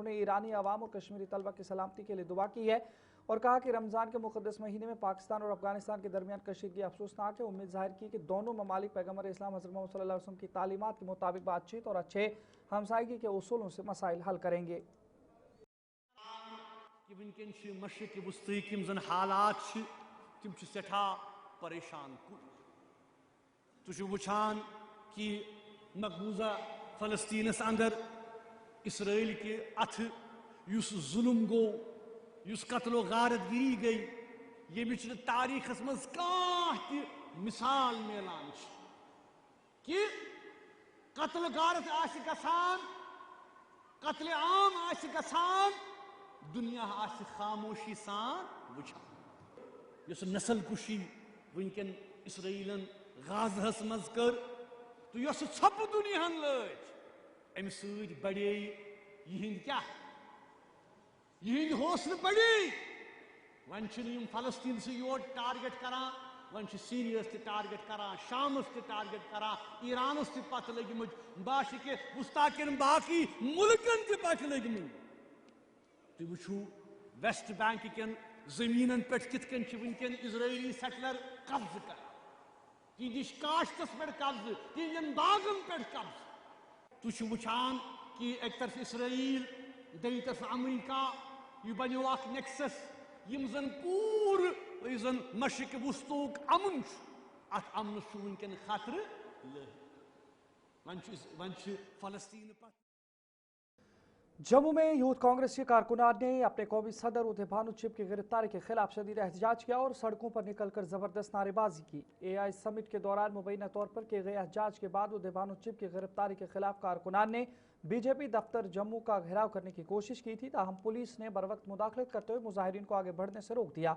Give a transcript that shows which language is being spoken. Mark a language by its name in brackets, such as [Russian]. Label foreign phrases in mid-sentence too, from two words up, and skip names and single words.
[Urdu] انہوں نے ایرانی عوام اور کشمیری طلبہ کی سلامتی کے لیے دعا کی ہے اور کہا کہ رمضان کے مقدس مہینے میں پاکستان اور افغانستان کے درمیان کشیدگی افسوسناک ہے. امید ظاہر کی کہ دونوں ممالک پیغمبر اسلام حضرت محمد [Arabic] صلى الله عليه وسلم [Urdu] کی تعلیمات کے مطابق بات چیت اور اچھے ہمسائیگی کے اصولوں سے مسائل حل کریں گے. [Kashmiri] मशरिक़ वस्ती यम जन हालात तिम सठा परेशान कुन। तुझ वुछान कि मकबूजा फ़लस्तीनस अंदर इसराइल के अथ युस जुल्म गो, युस कत्लो गारतगिरी गई, यमिच तारीखस मज कांह मिसाल मिलान कि कत्ल गारत आशि गसान, कत्ल आम आशि गसान, दुनिया आशि खामोशी सान वुछान। युस नस्ल कुशी वुनकन इसराइलन गाज़हस मज कर तो यस छप दुनियाहन लज अमि सद बड़े यहिंद क्या यहिंद हौसले बड़े। वन फ़लस्तीन से योर टारगेट करान वन सीरियस ते टारगेट करान, शामस ते टारगेट करान, ईरानस ते पत लगिमुत, बाश के मुस्ताकिन बाकी मुल्कन ते पत लगिमुत। तुम वुचू वेस्ट बैंक कन जमीनन पे कितकन वनकन इजरायली सेटलर कब्ज कर, तिंदिश काश्तस पे कब्ज, तिंदन बागन पे कब्ज। तुम वुचान कि एक तरफ इसराइल, दई तरफ अमेरिका, यह बनो नेक्सस यम जन पूर जन मशरक वस्तुक अमन, अत अमन वनकन खतर वन फलस्तीन पे। [Urdu] جموں میں یوتھ کانگریس کے کارکنان نے اپنے قومی صدر اودے بھانو چب کی گرفتاری کے خلاف شدید احتجاج کیا اور سڑکوں پر نکل کر زبردست نعرے بازی کی. [English] AI summit [Urdu] کے دوران مبینہ طور پر کیے گئے احتجاج کے بعد اودے بھانو چب کی گرفتاری کے خلاف کارکنان نے بی جے پی دفتر جموں کا گھیراؤ کرنے کی کوشش کی تھی، تاہم پولیس نے بروقت مداخلت کرتے ہوئے مظاہرین کو آگے بڑھنے سے روک دیا.